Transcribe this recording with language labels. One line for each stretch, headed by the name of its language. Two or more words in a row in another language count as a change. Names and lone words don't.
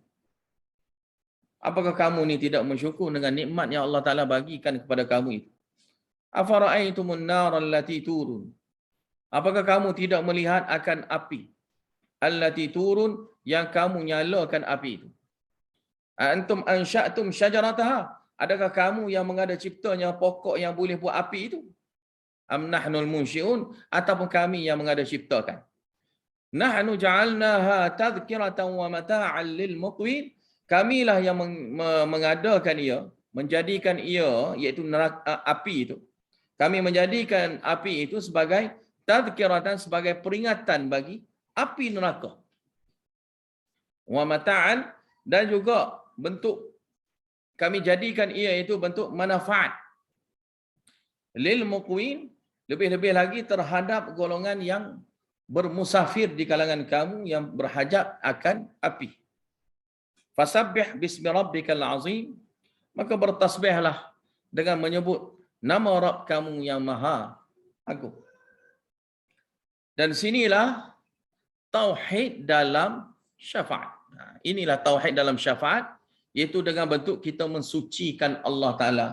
Malay: Apakah kamu ni tidak mensyukur dengan nikmat yang Allah Ta'ala bagikan kepada kamu itu?
Arabic: أفرأيتم النار التي تورون.
Malay: Apakah kamu tidak melihat akan api
Arabic: التي تورون,
Malay: yang kamu nyalakan api itu?
Arabic: أأنتم أنشأتم شجرتها.
Malay: Adakah kamu yang mengada ciptanya pokok yang boleh buat api itu?
Arabic: أم نحن المنشئون,
Malay: ataupun kami yang mengada ciptakan?
Arabic: نحن جعلناها تذكرة ومتاعا للمقوين.
Malay: Kamilah yang mengadakan ia, menjadikan ia, iaitu neraka, api itu. Kami menjadikan api itu sebagai tadhkiratan, sebagai peringatan bagi api neraka.
Arabic: ومتاعا,
Malay: dan juga bentuk kami jadikan ia itu bentuk manfaat
Arabic: للمقوين,
Malay: lebih-lebih lagi terhadap golongan yang bermusafir di kalangan kamu yang berhajat akan api.
Arabic: فسبح باسم ربك العظيم,
Malay: maka bertasbihlah dengan menyebut nama Rabb kamu yang maha agung. Dan sinilah tauhid dalam syafaat. Inilah tauhid dalam syafaat, iaitu dengan bentuk kita mensucikan Allah Ta'ala.